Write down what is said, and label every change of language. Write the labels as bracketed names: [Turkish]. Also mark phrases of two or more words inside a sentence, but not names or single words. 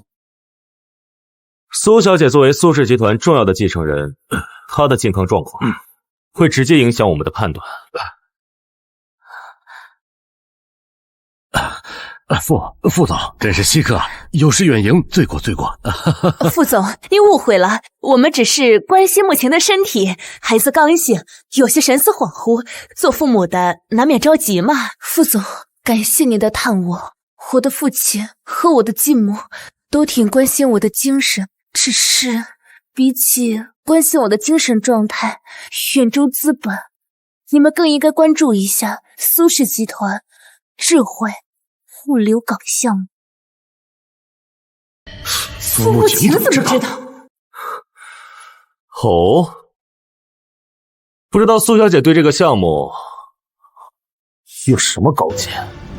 [Chinese] 蘇小姐作為蘇氏集團重要的繼承人，她的健康狀況會直接影響我們的判斷。副總，真是稀客，有失遠迎，罪過罪過。副總，你誤會了，我們只是關心慕晴的身體，孩子剛醒，有些神思恍惚，做父母的難免着急嘛。副總，感謝您的探望，我的父親和我的繼母都挺關心我的精神，只是比起關心我的精神狀態，遠州資本，你們更應該關注一下蘇氏集團智慧物流港項目。蘇慕晴怎麼知道？哦，不知道蘇小姐對這個項目有什麼高見？